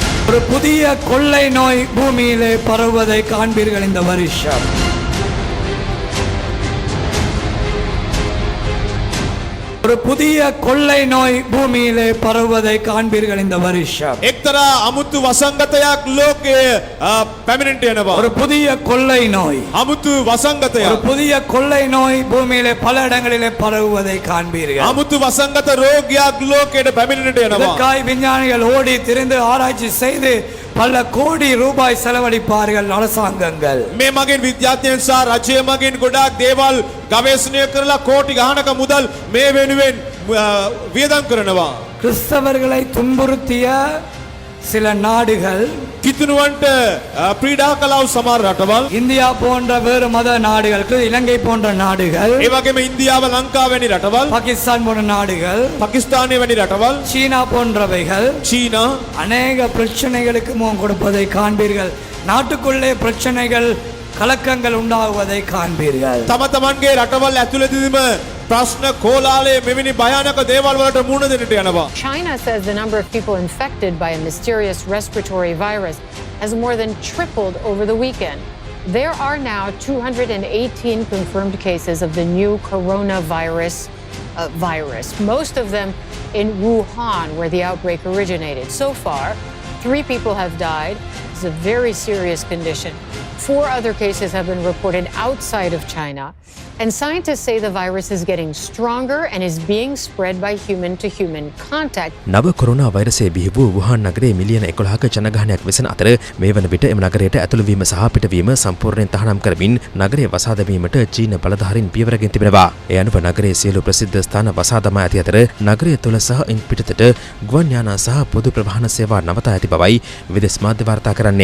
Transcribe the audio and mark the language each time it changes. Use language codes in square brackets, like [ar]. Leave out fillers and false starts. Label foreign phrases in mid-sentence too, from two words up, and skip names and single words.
[ta] ஒரு புதிய கொள்ளை நோய் பூமியிலே பரவுவதை காண்பீர்கள் இந்த வருஷம். ஒரு புதிய கொள்ளை நோய் பூமியிலே பரவுவதை காண்பீர்கள் இந்த வருஷம். [si] එක්තරා අමුතු වසංගතයක් ලෝකයේ පැමිණෙන්නට යනවා. [ta] ஒரு புதிய கொள்ளை நோய், [si] අමුතු වසංගතයක්. [ta] ஒரு புதிய கொள்ளை நோய் பூமியிலே பல இடங்களிலே பரவுவதை காண்பீர்கள். [si] අමුතු වසංගත රෝගයක් ලෝකයට පැමිණෙන්නට යනවා. [ta] இதற்காய் விஞ்ஞானிகள் ஓடி திரிந்து ஆராய்ச்சி செய்து பல கோடி ரூபாய் செலவழிப்பார்கள் அரசாங்கங்கள். [si] මේ මගින් විද්‍යාඥයන් සහ රජය මගින් ගොඩාක් දේවල් ගවේෂණය කරලා කෝටි ගානක මුදල් මේ වෙනුවෙන් වියදම් කරනවා. [ta] கிறிஸ்தவர்களை துன்புறுத்திய சில நாடுகள், [si] කිතුනුවන්ට පීඩා කළව සමහර රටවල්, [ta] இந்தியா போன்ற வேறு மத நாடுகள், இலங்கை போன்ற நாடுகள், [si] ඒ වගේම ඉන්දියාව ලංකාව වැනි රටවල්, [ta] பாகிஸ்தான் போன்ற நாடுகள், [si] පාකිස්තානය වැනි රටවල්, [ta] சீனா போன்றவைகள் [si] චීනා [ta] அநேக பிரச்சனைகளுக்கு முகம் கொடுப்பதை காண்பீர்கள். நாட்டுக்குள்ளே பிரச்சனைகள், கலக்கங்கள் உண்டாகுவதை காண்பீர்கள். [si] තම තමන්ගේ රටවල් ඇතුළතදීම ප්‍රශ්න කෝලාලය මෙවැනි භයානක දේවල් වලට මුහුණ දෙන්නට යනවා. [en] China says the number of people infected by a mysterious respiratory virus has more than tripled over the weekend. There are now 218 confirmed cases of the new coronavirus virus, most of them in Wuhan, where the outbreak originated. So far, 3 people have died. It's a very serious condition. 4 other cases have been reported outside of China. And scientists say the virus is getting stronger and is being spread by human-to-human contact. [si] නව කොරෝනා වෛරසය බිහි වූ වුහාන් නගරයේ මිලියන 11ක ජනගහනයක් වෙසෙන අතර මේ වන විට එම නගරයට ඇතුළු වීම සහ පිටවීම සම්පූර්ණයෙන් තහනම් කරමින් නගරය වසා දැමීමට චීන බලධාරීන් පියවරගෙන තිබෙනවා. ඒ අනුව නගරයේ සියලු ප්‍රසිද්ධ ස්ථාන වසා දමා ඇති අතර නගරය තුළ සහ ඉන් පිටතට ගුවන් යානා සහ පොදු ප්‍රවාහන සේවා නවතා ඇති බවයි විදේශ මාධ්‍ය වාර්තා කරන්නේ.